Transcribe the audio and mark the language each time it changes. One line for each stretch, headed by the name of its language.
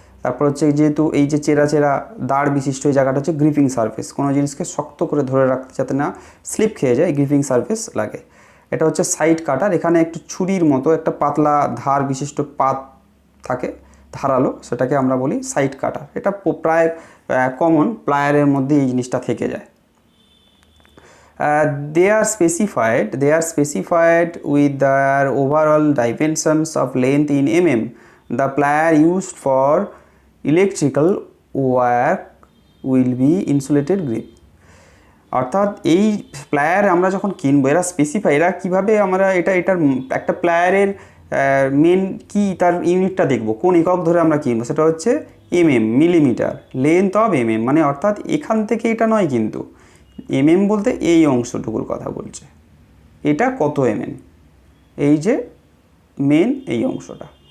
Bangla: তারপর হচ্ছে যেহেতু এই যে চেরা চেরা দাঁড় বিশিষ্ট এই জায়গাটা হচ্ছে গ্রিপিং সারফেস, কোনো জিনিসকে শক্ত করে ধরে রাখতে যাতে না স্লিপ খেয়ে যায়, গ্রিপিং সারফেস লাগে। এটা হচ্ছে সাইড কাটার। এখানে একটু ছুরির মতো একটা পাতলা ধার বিশিষ্ট পাত থাকে, ধারালো, সেটাকে আমরা বলি সাইড কাটার। এটা প্রায় কমন প্লায়ারের মধ্যে এই জিনিসটা থেকে যায়।
English: They are specified with their overall dimensions of length in mm. The plier used for electrical work will be insulated grip.
Bangla: অর্থাৎ এই প্লায়ার আমরা যখন কিনবো, এরা স্পেসিফাই, এরা কীভাবে আমরা এটার একটা প্লায়ারের মেন কি তার ইউনিটটা দেখবো, কোন একক ধরে আমরা কিনবো, সেটা হচ্ছে MM, millimetre, length of MM. মানে অর্থাৎ এখান থেকে এটা নয়, কিন্তু এমএম বলতে এই অংশটুকুর কথা বলছে, এটা কত এমএম, এই যে মেন এই অংশটা।